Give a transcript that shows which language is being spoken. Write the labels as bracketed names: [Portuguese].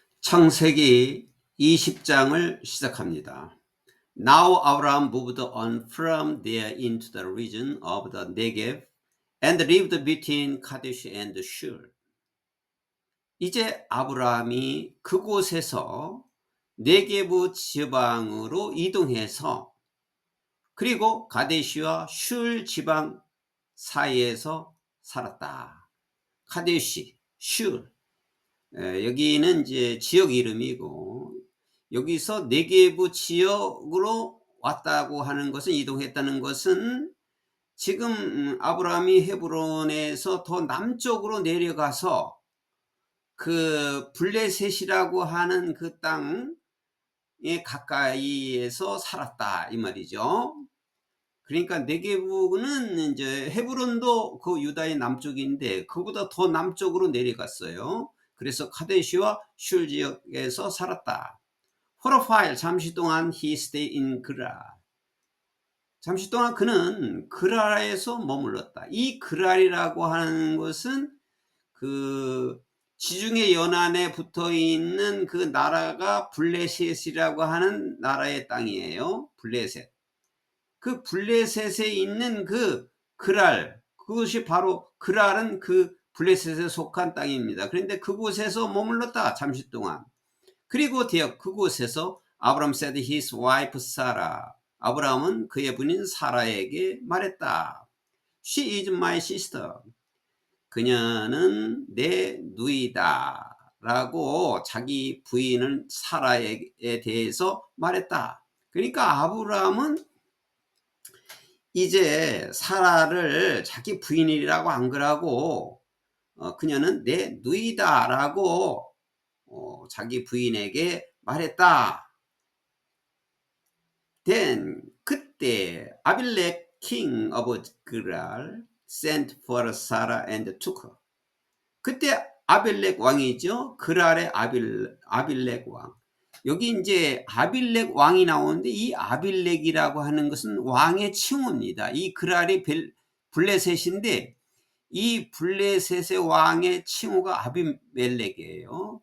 [Korean] 창세기 20장을 시작합니다. [English] Now Abraham moved on from there into the region of the Negev and lived between Kadesh and Shur. [Korean] 이제 아브라함이 그곳에서 네게부 지방으로 이동해서 그리고 가데시와 슐 지방 사이에서 살았다. 카데시, 슐. 여기는 이제 지역 이름이고, 여기서 네게부 지역으로 왔다고 하는 것은, 이동했다는 것은 지금 아브라함이 헤브론에서 더 남쪽으로 내려가서 그 블레셋이라고 하는 그 땅에 가까이에서 살았다 이 말이죠. 그러니까 네게부는 이제 헤브론도 그 유다의 남쪽인데 그보다 더 남쪽으로 내려갔어요. 그래서 카데시와 슐 지역에서 살았다. [English] For a while, [Korean] 잠시 동안 [English] he stayed in 그랄. [Korean] 잠시 동안 그는 그랄에서 머물렀다. 이 그랄이라고 하는 것은 그 지중해 연안에 붙어 있는 그 나라가 블레셋이라고 하는 나라의 땅이에요. 블레셋. 그 블레셋에 있는 그 그랄, 그것이 바로 그랄은 그 블레셋에 속한 땅입니다. 그런데 그곳에서 머물렀다 잠시 동안. 그리고 대역 그곳에서 아브라함 [English] said his wife Sarah. [Korean] 아브라함은 그의 부인 사라에게 말했다. [English] She is my sister. [Korean] 그녀는 내 누이다 라고 자기 부인을 사라에 대해서 말했다. 그러니까 아브라함은 이제 사라를 자기 부인이라고 안 그러고 그녀는 내 누이다 라고 자기 부인에게 말했다. [English] Then [Korean] 그때 [English] 아빌렉 king of Gerar sent for Sarah and took her. [Korean] 그때 아빌렉 왕이죠. 그랄의 아빌렉 왕. 여기 이제 아빌렉 왕이 나오는데 이 아빌렉이라고 하는 것은 왕의 칭호입니다. 이 그랄이 블레셋인데 이 블레셋의 왕의 칭호가 아비멜렉이에요.